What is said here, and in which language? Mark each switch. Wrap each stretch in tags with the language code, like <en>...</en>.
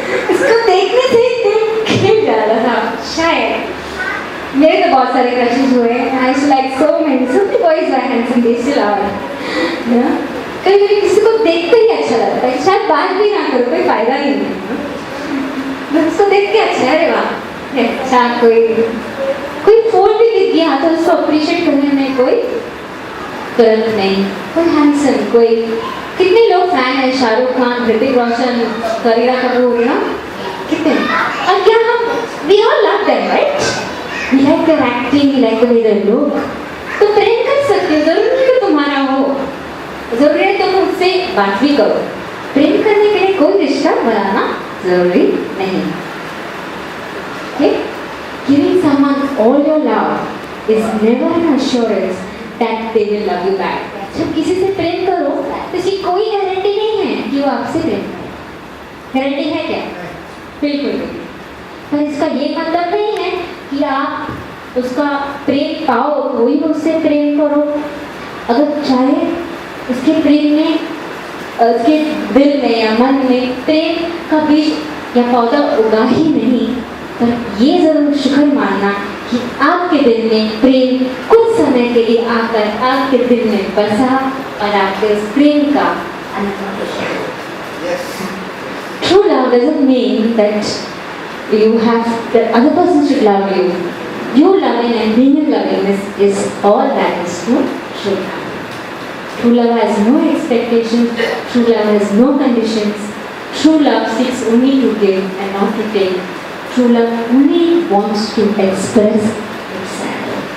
<hi>इसको देखने से दिल खिल जाता था। शायद मेरे तो बहुत सारे क्रशेस हुए,</hi> <en>I used to like so many boys were handsome, they still are,</en> <hi>या कभी कभी किसी को देखते ही अच्छा लगता है, शायद बात भी ना करो, कोई फायदा ही नहीं है, बस उसको देख के अच्छा है, अरे वाह अच्छा, कोई फूल भी दिख गया तो उसको अप्रिशिएट करने में कोई तुरंत नहीं, कोई हैंडसम, कोई कितने लोग फैन है शाहरुख खान, ऋतिक रोशन, करीना कपूर, ना कितने, और क्या हम</hi> <en>we all love them, right? We like their acting, we like the way they look.</en> <hi>तो प्रेम कर सकते हो, जरूरी नहीं कि तुम्हारा हो, जरूरी है तुम उससे बात भी करो। प्रेम करने के लिए कोई रिश्ता बनाना जरूरी नहीं।</hi> <en>Okay? Giving someone all your love is never an assurance that they will love you back.</en> <hi>जब किसी से प्रेम करो तो इसकी कोई गारंटी नहीं है कि वो आपसे प्रेम करे। गारंटी है क्या? बिल्कुल नहीं। पर इसका ये मतलब नहीं है कि आप उसका प्रेम पाओ, वही उससे प्रेम करो। अगर चाहे उसके प्रेम में, उसके दिल में या मन में प्रेम का बीज या पौधा उगा ही नहीं, पर ये ज़रूर शुक्र मानना कि आपके दिल में प्रेम कुछ समय के लिए आकर आपके दिल में बसा और आपके उस प्रेम का अनुभव किया।</hi> <en>True love doesn't mean that you have the other person should love you. You loving and being in lovingness is all that is true love. True love has no expectations. True love has no conditions. True love seeks only to give and not to take. True love only wants to express itself.</en>